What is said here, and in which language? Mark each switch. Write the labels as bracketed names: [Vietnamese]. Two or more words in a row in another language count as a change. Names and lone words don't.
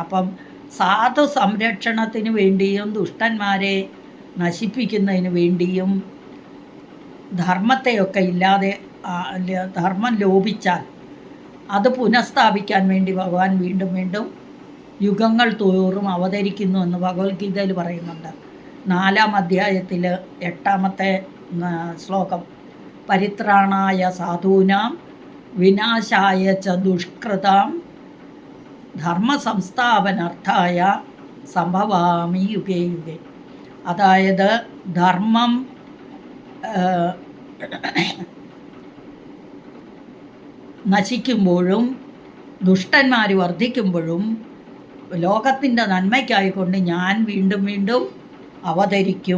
[Malayalam] അപ്പം സാധു സംരക്ഷണത്തിന് വേണ്ടിയും ദുഷ്ടന്മാരെ നശിപ്പിക്കുന്നതിന് വേണ്ടിയും ധർമ്മത്തെയൊക്കെ ധർമ്മം ലോപിച്ചാൽ അത് പുനഃസ്ഥാപിക്കാൻ വേണ്ടി ഭഗവാൻ വീണ്ടും വീണ്ടും യുഗങ്ങൾ തോറും അവതരിക്കുന്നു എന്ന് ഭഗവത്ഗീതയിൽ പറയുന്നുണ്ട്. 4-ാം അധ്യായത്തിൽ 8-ാമത്തെ ശ്ലോകം, [Sanskrit] പരിത്രാണായ സാധൂനാം വിനാശായ ച ദുഷ്കൃതാം ധർമ്മ സംസ്ഥാപനാർത്ഥായ സംഭവാമി യുഗേ യുഗേ. [Malayalam] അതായത് ധർമ്മം നശിക്കുമ്പോഴും ദുഷ്ടന്മാർ വർദ്ധിക്കുമ്പോഴും ലോകത്തിൻ്റെ നന്മയ്ക്കായിക്കൊണ്ട് ഞാൻ വീണ്ടും വീണ്ടും അവതരിക്കും.